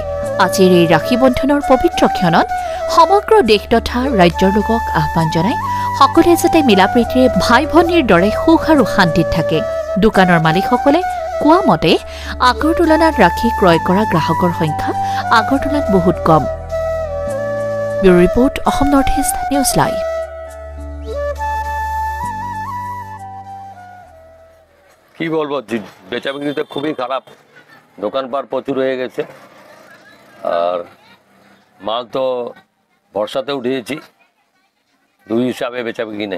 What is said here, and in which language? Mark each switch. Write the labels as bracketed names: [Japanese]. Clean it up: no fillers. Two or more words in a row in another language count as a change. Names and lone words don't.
[Assamese] আজিৰ এই ৰাখী বন্ধনৰ পবিত্ৰ ক্ষণত সমগ্ৰ দেশ তথা ৰাজ্যৰ লোকক আহ্বান জনাই সকলোৱে যাতে মিলাপ্ৰীতিৰে ভাই ভনীৰ দৰে সুখ আৰু শান্তিত থাকে। দোকানৰ মালিকসকলে কোৱা মতে আগৰ তুলনাত ৰাখী ক্ৰয় কৰা গ্ৰাহকৰ সংখ্যা আগৰ তুলনাত বহুত কম। ব্যুৰো ৰিপৰ্ট, অসম নৰ্থ ইষ্ট নিউজ লাইভ। [Bangla] কি বলবো, বেচা বিক্রি তো খুবই খারাপ, দোকানপাট প্রচুর হয়ে গেছে। আর মাল তো বর্ষাতে উঠিয়েছি, দুই হিসাবে বেচা বিক্রি নেই।